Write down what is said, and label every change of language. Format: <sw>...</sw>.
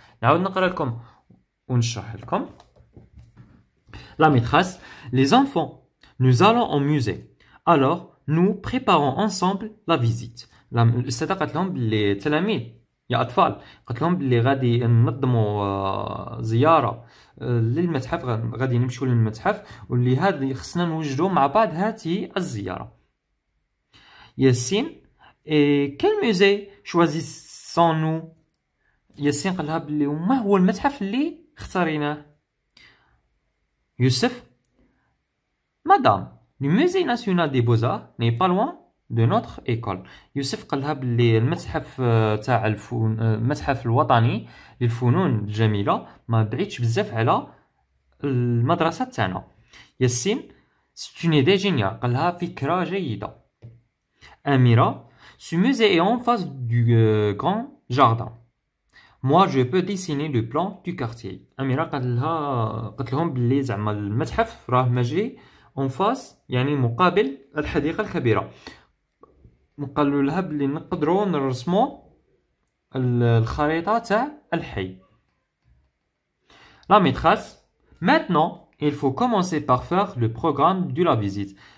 <ar>نعاود نقرأ لكم ونشرح لكم.</ar> <fr>La maîtresse, les enfants, nous allons au musée. Alors, nous préparons ensemble la visite.</fr> <ar>الأستاذة قالت لهم باللي تلاميذ يا أطفال قالت لهم باللي غادي ننظموا زيارة للمتحف غادي نمشيو للمتحف واللي هذه خصنا نوجدوا مع بعض هذه الزيارة.</ar> <fr>ياسين quel musée choisissons-nous؟</fr> <ar>ياسين قال لها باللي وما هو المتحف اللي اختاريناه؟ يوسف</ar> <fr>Madame, le musée national des beaux-arts n'est pas loin de notre école.</fr> <ar>يوسف قال لها باللي المتحف تاع المتحف الوطني للفنون الجميلة ما بعيدش بزاف على المدرسة تاعنا. ياسين</ar> <fr>c'est une idée géniale</fr> <ar>قال لها فكرة جيدة. أميرة</ar> <fr>ce musée est en face du grand jardin. Moi je peux dessiner le plan du quartier.</fr> <ar>أميرة قالت لهم باللي زعما المتحف راه ماجي en face يعني مقابل الحديقة الكبيرة. قالوا لها باللي نقدروا نرسموا الخريطة تاع الحي.</ar> <fr>La maîtresse, maintenant il faut commencer par faire le programme de la visite.</fr>